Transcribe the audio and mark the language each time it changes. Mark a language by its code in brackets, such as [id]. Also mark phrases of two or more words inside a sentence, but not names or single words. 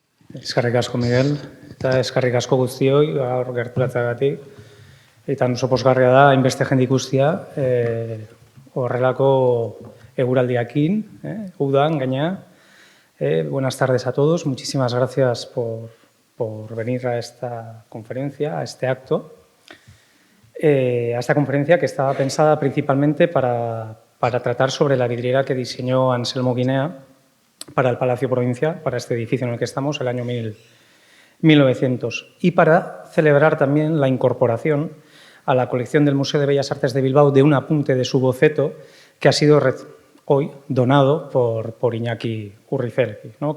[eu] Eskerrik asko, Miguel, eta eskerrik asko guztioi, gaur gerturatzeagatik. Eta oso pozgarria da, hainbeste jende ikustea, horrelako eguraldiakin, udan, gainera. [es] Buenas tardes a todos, muchísimas gracias por venir a esta conferencia, a este acto. A esta conferencia que estaba pensada principalmente para tratar sobre la vidriera que diseñó Anselmo Guinea para el Palacio Provincial, para este edificio en el que estamos, el año 1900, y para celebrar también la incorporación a la colección del Museo de Bellas Artes de Bilbao de un apunte de su boceto que ha sido hoy donado por Iñaki Urrizelki, ¿no?